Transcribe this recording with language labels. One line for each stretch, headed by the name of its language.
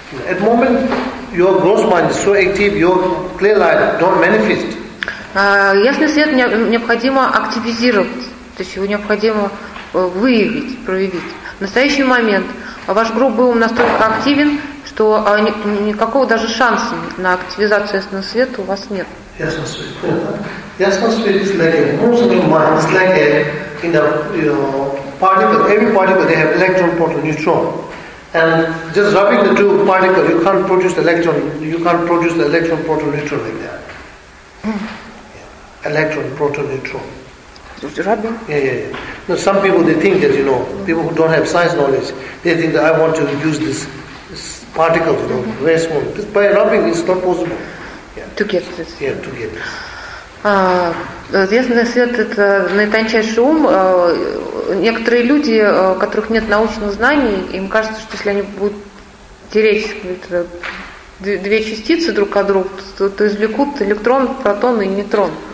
English: At moment your gross mind is so active, your clear light don't manifest.
Russian: Ясный свет необходимо активизировать, то есть его необходимо выявить, проявить. В настоящий момент ваш грубый ум настолько активен, что никакого даже шанса на активизацию ясного света у вас нет. Ясный свет
English: is like a most of mind. It's like a in a particle. Every particle they have electron, proton, neutron. And just rubbing the two particles, you can't produce electron. You can't produce the electron, proton, neutron like that. Electron, proton, neutron. Rubbing? Yeah. Now some people they think that you know, people who don't have science knowledge, they think that I want to use this particle, you know, very small. Just by rubbing, it's not possible. To get this. Yeah, to get this.
Russian: Ясный свет – это наитончайший ум. Некоторые люди, у которых нет научных знаний, им кажется, что если они будут тереть две частицы друг от друга, то извлекут электрон, протон и нейтрон.